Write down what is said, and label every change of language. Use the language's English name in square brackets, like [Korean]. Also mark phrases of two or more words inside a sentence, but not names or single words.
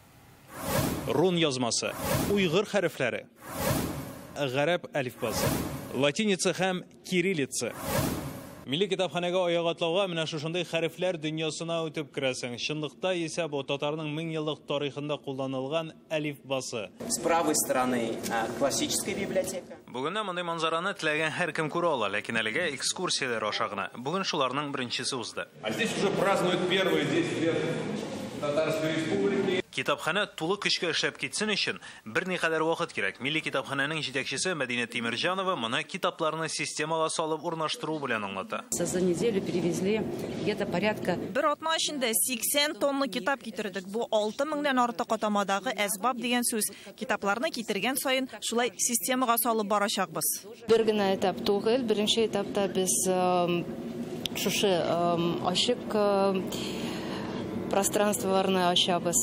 [Tatar] Рун язмасы, уйгыр хәрефләре, гарәп әлифбасы, латиница һәм кириллица. Милли китапханәгә аяк атлауга менә шушындый хәрефләр дөньясына үтеп керәсең. Чынлыкта исә бу татарның 1000 еллык тарихында кулланылган әлифбасы. [Russian] С правой стороны классическая библиотека. [Tatar] Бүгеннән мондый манзараны теләгән һәркем күрә ала, ләкин әлегә экскурсияләр аша гына. Бүген шуларның беренчесе узды. [Russian] А здесь уже празднуют первые 10 лет Татарской Республики. [Tatar] Китапханә тулы көчкә эшләп китсен өчен берникадәр вакыт кирәк. Милли китапханәнең җитәкчесе Мәдинә Тимерҗанова моны китапларны системага салып урнаштыру белән аңлата. [Russian] За неделю перевезли где-то порядка. [Tatar] Бер атна эчендә 80 тонна китап китердек. Бу 6000дән артык атамадагы әсбаб дигән сүз. Китапларны китергән саен шулай системага салып барачакбыз. Бер генә этап түгел, беренче этапта без шушы ачык пространстволарны ачабыз.